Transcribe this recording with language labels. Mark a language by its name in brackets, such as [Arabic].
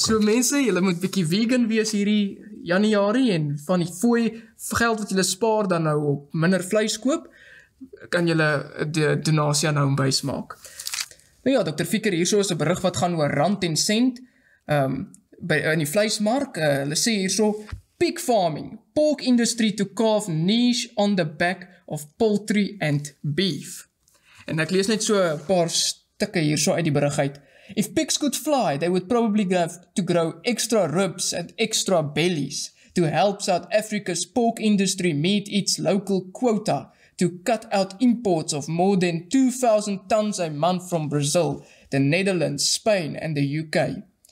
[Afrikaans] So mense, julle moet bietjie vegan wees hierdie Januarie en van die fooi geld wat julle spaar dan nou op minder vleis koop, kan julle die donasie aan Homebase maak. Nou ja, Dr. Ficker, hierso is 'n berig wat gaan oor rand en sent in die vleismark. [English] Hulle sê hierso, pig farming, pork industry to carve niche on the back of poultry and beef. [Afrikaans] En ek lees net so 'n paar stukke hierso uit die berig uit. [English] If pigs could fly, they would probably have to grow extra ribs and extra bellies to help South Africa's pork industry meet its local quota to cut out imports of more than 2,000 tons a month from Brazil, the Netherlands, Spain and the UK.